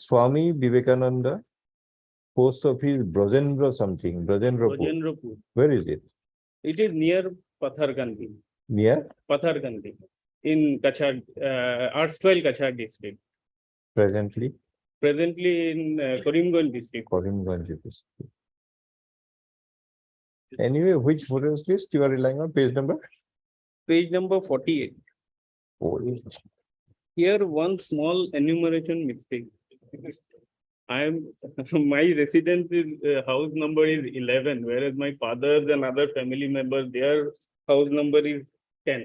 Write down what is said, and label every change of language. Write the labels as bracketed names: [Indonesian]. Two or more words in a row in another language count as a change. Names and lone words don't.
[English] Swami Vivekananda, post office Brajendra something, Brajendrapur. Rajendrapur. Where is it? It is near Pathargandi, Near Pathargandi in Kachar, erstwhile Kachar district, presently presently in Karimganj district. Karimganj district. Anyway, which voters list you are relying on? Page number? Page number 48. Oh, Here, one small enumeration mistake. I am, my residence is, house number is 11, whereas my father's and other family members, their house number is 10.